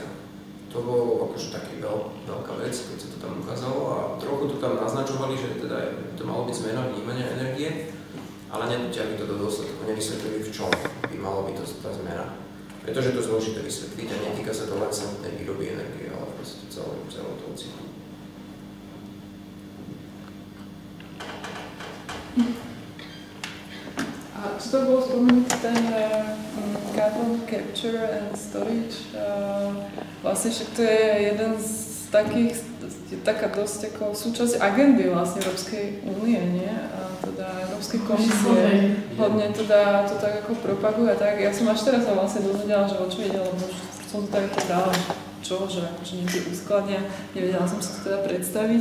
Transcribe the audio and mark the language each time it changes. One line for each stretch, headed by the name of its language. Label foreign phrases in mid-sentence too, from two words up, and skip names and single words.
Slovak: To bolo akože taký veľká vec, keď sa to tam ukázalo, a trochu to tam naznačovali, že teda to malo byť zmena vnímania energie, ale nedotiahli to do dôsledku, nevysvetlili, v čom by malo byť tá zmena. Pretože to je zložité vysvetliť a netýka sa to len samotnej výroby energie, ale proste celého toho cyklu. A čo to bolo spomenutý ten
English: carbon capture and storage?
Slovak: Vlastne však to je jeden z takých, taká dosť ako súčasť agendy vlastne Európskej únie, nie? A teda Európskej komisie hlavne teda to tak ako propaguje. Tak ja som až teraz sa vlastne dozvedela, že o čo ide, lebo som to takto brala, že akože niekde uskladnia, nevedela som si to teda predstaviť.